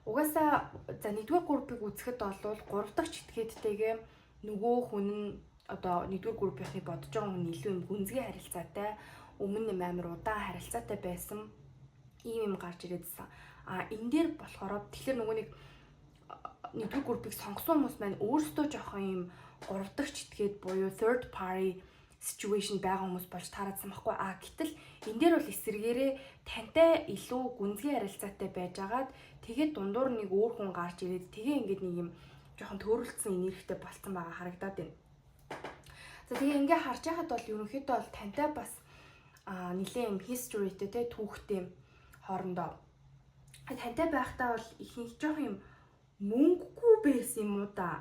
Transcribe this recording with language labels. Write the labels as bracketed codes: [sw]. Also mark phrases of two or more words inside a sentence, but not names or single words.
[mn] Угаасаа за нэгдүгээр группийг үзэхэд бол 3 дахь читгээдтэйгээ нөгөө хүн нь одоо нэгдүгээр группийнхний бодож байгаа хүн илүү юм гүнзгий харилцаатай, өмнө нь амар удаан харилцаатай байсан ийм гарч ирээдсэн. Энэ дээр болохоор тэгэхээр нөгөө нэгдүгээр группийг сонгосон хүмүүс маань өөрсдөө жоохон юм 3 дахь читгээд буюу [en] third party situation [mn] байгаа хүмүүс болж таарсан байхгүй. Гэтэл энэ дээр бол эсэргээрээ тантай илүү гүнзгий харилцаатай байжгаад тэгээд дундуур нэг өөр хүн гарч ирээд тэгээ ингээд нэг юм жоохон төөрөлдсөн энергитэй болцсон байгаа харагдаад байна. За тэгээ ингээ харж байхад бол ерөнхийдөө бол тантай бас нэлээд юм historyтэй те түүхтэй хоорондоо тантай байхдаа бол ихэнх жоохон юм мөнгөгүй байсан юм уу да.